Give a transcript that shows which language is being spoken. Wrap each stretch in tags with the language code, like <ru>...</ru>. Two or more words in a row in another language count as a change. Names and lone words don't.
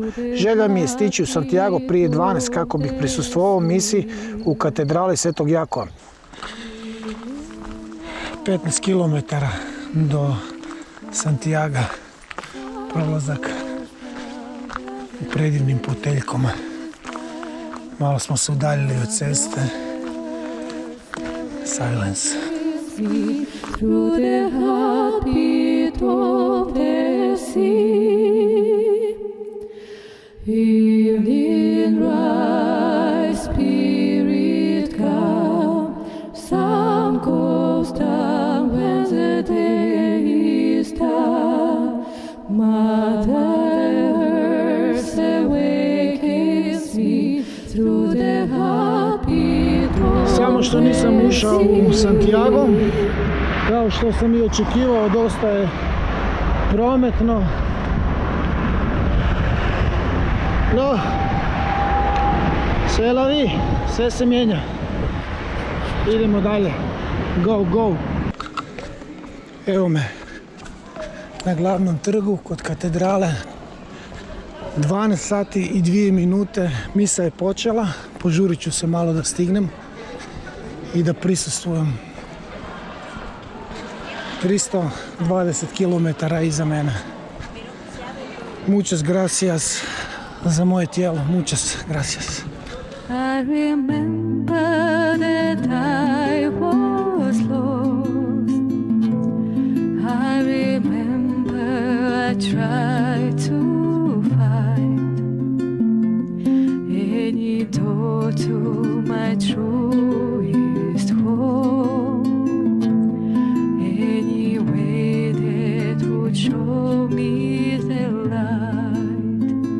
<hr>Želja mi je stići u Santiago prije 12 kako bih prisustvovao misiji u katedrali Svetog Jakova. 15 km do Santiaga, prolazak u predivnim puteljkama. Malo smo se udaljili od ceste.</hr> <en>Silence. Through the heartbeat of the sea, evening rise, spirit come, sun goes down when the day is done. Mother Earth awakens me through the heartbeat of.</en> <hr>Samo što nisam ušao u Santiago, kao što sam i očekivao, dosta je prometno. No, sve lavi, sve se mijenja. Idemo dalje.</hr> <en>Go, go.</en> <hr>Evo me na glavnom trgu kod katedrale. 12 sati i 2 minute misa je počela. Požurit ću se malo da stignem i da prisustvujem 320 km iza mene.</hr> <es>Muchas gracias</es> <hr>za moje tijelo.</hr> <es>Muchas gracias.</es> <en>I remember that I was lost. I remember I tried to find any door to my truest home, any way that would show me the light.</en>